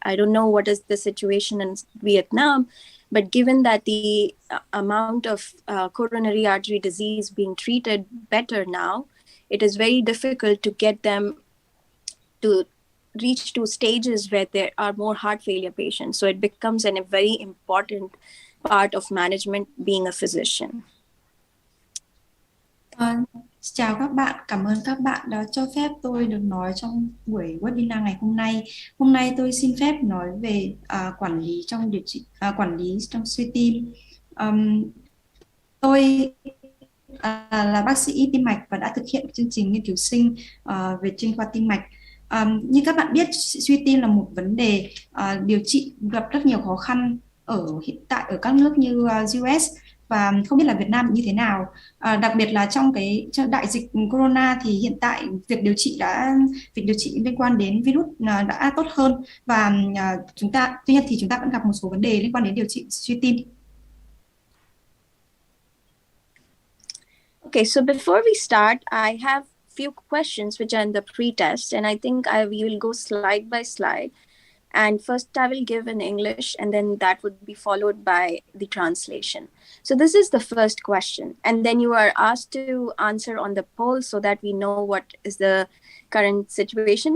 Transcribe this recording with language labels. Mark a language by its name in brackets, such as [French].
[English] I don't know what is the situation in Vietnam, but given that the amount of coronary artery disease being treated better now, it is very difficult to get them to reach to stages where there are more heart failure patients. So it becomes a very important part of management being a physician. [Vietnamese] Chào các bạn, cảm ơn các bạn đã cho phép tôi được nói trong buổi webinar ngày hôm nay. Hôm nay tôi xin phép nói về quản lý trong điều trị, quản lý trong suy tim. Tôi là bác sĩ tim mạch và đã thực hiện chương trình nghiên cứu sinh về chuyên khoa tim mạch. Như các bạn biết, suy tim là một vấn đề điều trị gặp rất nhiều khó khăn hiện tại ở các nước như US, và không biết là Việt Nam như thế nào. Đặc biệt là trong đại dịch corona thì hiện tại việc điều trị liên quan đến virus đã tốt hơn, và tuy nhiên thì chúng ta vẫn gặp một số vấn đề liên quan đến điều trị suy tim. [English] Okay, so before we start, I have few questions which are in the pre-test, and I think we will go slide by slide. And first I will give in English, and then that would be followed by the translation. So this is the first question. And then you are asked to answer on the poll so that we know what is the current situation.